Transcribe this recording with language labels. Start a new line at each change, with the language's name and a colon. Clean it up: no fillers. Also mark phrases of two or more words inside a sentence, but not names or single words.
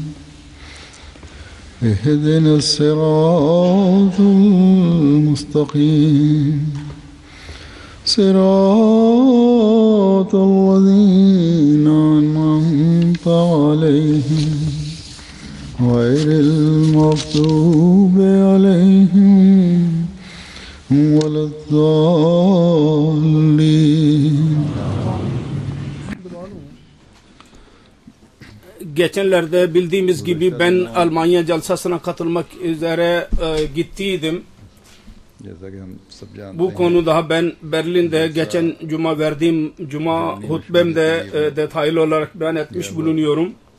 Arabic: اهدنا الصراط المستقيم صراط الذين أنعمت عليهم غير المغضوب عليهم ولا الضالين.
Turkish: Geçenlerde bildiğimiz gibi ben Almanya jalsasına katılmak üzere gittiydim. Bu konuda ben Berlin'de geçen cuma verdiğim cuma hutbemde detaylı olarak beyan etmiş bulunuyorum.